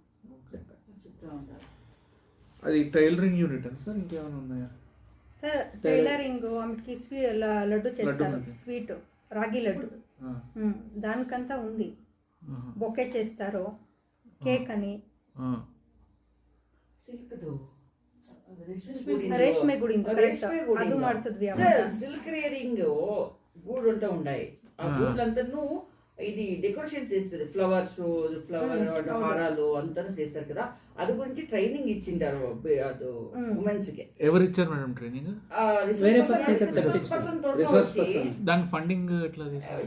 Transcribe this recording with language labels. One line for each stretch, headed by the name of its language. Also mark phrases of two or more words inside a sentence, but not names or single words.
Telugu: అది టైలరింగ్ యూనిట్ అని సార్, ఇంకేమైనా ఉన్నాయా సార్? టైలరింగ్ ఆమెకి లడ్డు చేస్తారు, స్వీట్ రాగి లడ్డు, దానికంతా ఉంది. బొకే చేస్తారు, కేక్ అని,
Kannada: ರೇಷ್ಮೆ ಗುಡಿಂದ ಅದು ಮಾಡಿಸಿದ್ವಿ.
English: silk rearing
Kannada: ಗೂಡು ಅಂತ ಉಂಡಾಯಿ.
Telugu: ಆ గూడ్లంతను ఇది డెకరేషన్ చేస్తుంది,
English: flowers, flower
Telugu: హారాలు అంతా చేస్తారు కదా, అది గురించి ట్రైనింగ్ ఇచ్చిండారు అది ఉమెన్స్ కి. ఎవరు ఇచ్చారు మేడం ట్రైనింగ్? దాని ఫండింగ్ ఎట్లా చేశారు?